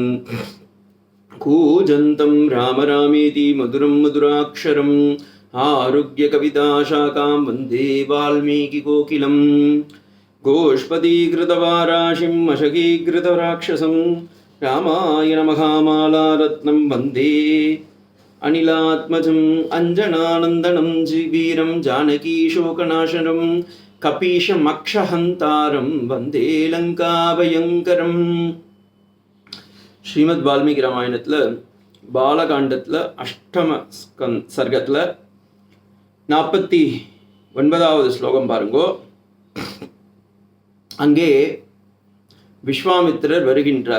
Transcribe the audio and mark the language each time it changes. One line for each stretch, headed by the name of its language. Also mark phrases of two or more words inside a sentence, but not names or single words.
Sanskrit: कूजन्तं राम रामेति मधुरं मधुराक्षरम् आरुह्यकविताशाखां वन्दे वाल्मीकिकोकिलं गोष्पदीकृतवाराशिं मशकीकृतराक्षसं रामायणमहामालारत्नं वन्दे अनिलात्मजम् अञ्जनानन्दनं वीरं जानकीशोकनाशनं कपीशमक्षहन्तारं वन्दे लङ्काभयङ्करम्.
Tamil: ஸ்ரீமத் வால்மீகி ராமாயணத்தில் பாலகாண்டத்தில் அஷ்டம சர்க்கத்தில் 49வது ஸ்லோகம் பாருங்கோ. அங்கே விஸ்வாமித்திரர் வருகின்றார்.